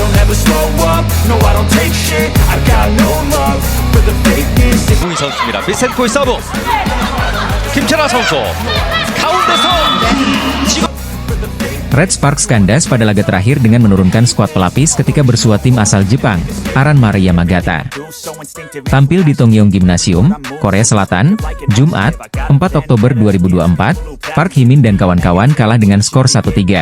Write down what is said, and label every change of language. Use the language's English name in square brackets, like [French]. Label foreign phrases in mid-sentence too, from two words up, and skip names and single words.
[English] never slow up, no I don't take shit. I got no love for the fakeness. [Korean] 김우희 선수입니다. 비센코의 서브. 김철아 선수 가운데서 [Indonesian] Red Sparks kandas pada laga terakhir dengan menurunkan skuad pelapis ketika bersua tim asal Jepang, Aran Maria Magata. Tampil di Tongyong Gymnasium, Korea Selatan, Jumat, 4 Oktober 2024, Park Hee-min dan kawan-kawan kalah dengan skor 1-3.